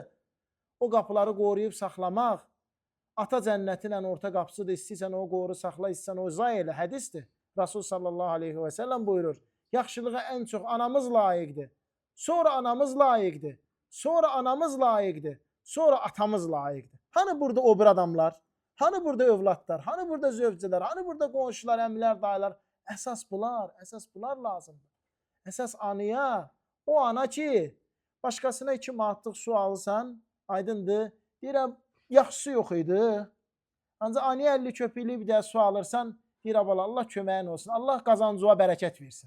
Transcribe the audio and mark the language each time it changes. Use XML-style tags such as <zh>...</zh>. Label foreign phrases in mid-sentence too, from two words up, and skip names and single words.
<az>O qapıları qoruyub saxlamaq, ata cənnətinlə orta qapısıdır. İstəyirsən o qoru saxla, istəyirsən o zay elə. Hədisdir. Rasul</az> <ar>صلى الله عليه وسلم</ar> <az>buyurur. Yaxşılığa ən çox anamız layiqdir. Sonra anamız layiqdir. Sonra anamız layiqdir. Sonra atamız layiqdir. Hani burada o bir adamlar? Hani burada övladlar? Hani burada zövcələr? Hani burada qonşular, əmilər, dayılar? Əsas bunlar lazımdır. Əsas anıya, o ana ki, başqasına 2 manatlıq su alırsan, aydındır, deyirəm, yaxşı su yox idi. Ancaq anıya 50 köpüklü bir də su alırsan, deyirəm, Allah köməyin olsun, Allah qazancığa bərəkət versin.</az>